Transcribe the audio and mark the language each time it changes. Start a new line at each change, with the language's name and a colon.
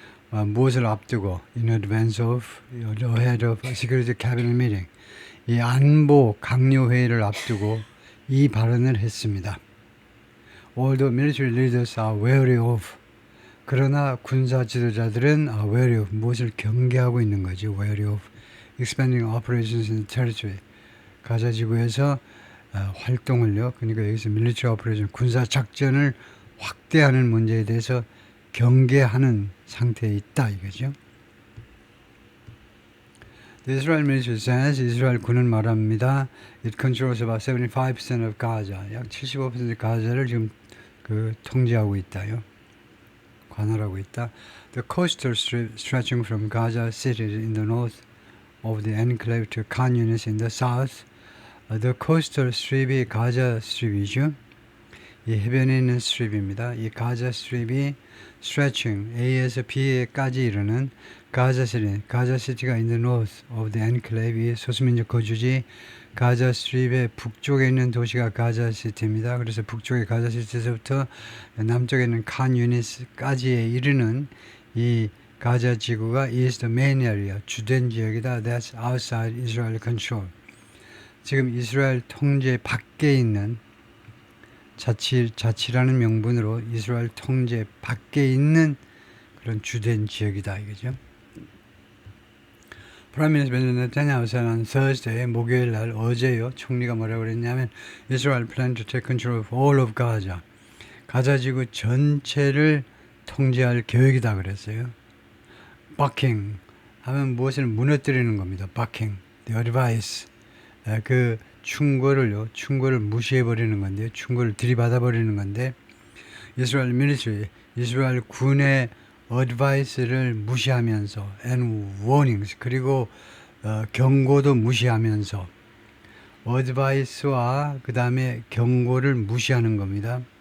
Korean: 무엇을 앞두고
English: ahead of Security Cabinet meeting.
Korean: 이 안보 강요 회의를 앞두고 이 발언을 했습니다.
English: All the military leaders are wary of.
Korean: 그러나 군사 지도자들은
English: are wary of.
Korean: 무엇을 경계하고 있는 거지.
English: wary of. expanding operations in the territory.
Korean: 가자 지구에서 활동을요. 그러니까 여기서
English: military operation,
Korean: 군사 작전을 확대하는 문제에 대해서 경계하는 상태에 있다 이거죠.
English: The Israel military says,
Korean: 이스라엘 군은 말합니다.
English: It controls about 75% of Gaza.
Korean: 약 75% 가자를 지금 통제하고 있다요. 관할하고 있다.
English: The coastal strip stretching from Gaza City in the north of the enclave to Khan Yunis in the south. The coastal strip
Korean: 이 가자 스트립이죠. 이 해변에 있는 스트립입니다. 이 가자 스트립이 stretching, A에서 B에까지 이르는 가자 시티가
English: in the north of the enclave,
Korean: 이 소수민족 거주지 가자 스트립의 북쪽에 있는 도시가 가자 시티입니다. 그래서 북쪽의 가자 시티에서부터 남쪽에 있는 칸 유니스까지에 이르는 이 가자 지구가
English: is the main area,
Korean: 주된 지역이다.
English: That's outside Israel control.
Korean: 지금 이스라엘 통제 밖에 있는 자치라는 명분으로 이스라엘 통제 밖에 있는 그런 주된 지역이다 이거죠.
English: Prime Minister Benjamin Netanyahu said on Thursday,
Korean: 목요일 날 어제요. 총리가 뭐라고 그랬냐면
English: Israel plan to take control of all of Gaza.
Korean: 가자 지구 전체를 통제할 계획이다 그랬어요. Bucking 하면 무엇을 무너뜨리는 겁니다.
English: Bucking, the advice.
Korean: 그 충고를 무시해버리는 건데, 충고를 들이받아버리는 건데, 이스라엘 밀리터리, 이스라엘 군의 어드바이스를 무시하면서,
English: and warnings,
Korean: 그리고 경고도 무시하면서, 어드바이스와 그 다음에 경고를 무시하는 겁니다.